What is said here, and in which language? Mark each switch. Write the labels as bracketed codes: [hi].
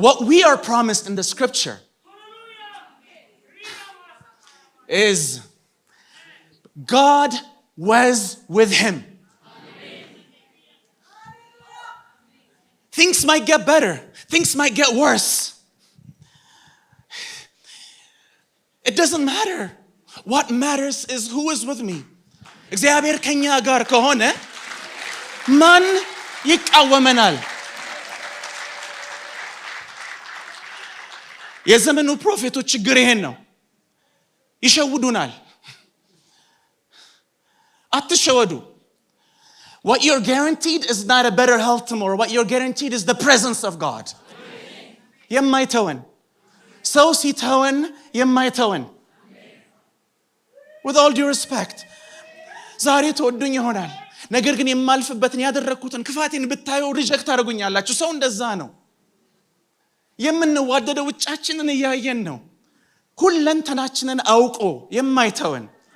[en] we are promised in the scripture is God was with him. Things might get better. Things might get worse. It doesn't matter. What matters is who is with me. [am] እግዚአብሔር ከኛ ጋር ከሆነ ማን ይቃወመናል? የዘመኑ ፕሮፌቶች ችግር ይሄን ነው። ይሸውዱናል። አትሸወዱ። [en] What you're guaranteed is not a better health tomorrow. What you're guaranteed is the presence of God. [am] የማይተወን ሰው ሲተወን የማይተወን [en] with all due respect [am] ዛሬ ተወዱኝ ይሆናል ነገር ግን የማልፍበትን ያደረኩትን ክፋቴን ብታዩ ሪጀክት አድርጉኛላችሁ ሰው እንደዛ ነው የምንዋደደው ውጫችንን እያየን ነው ሁለንተናችንን አውቆ የማይተወን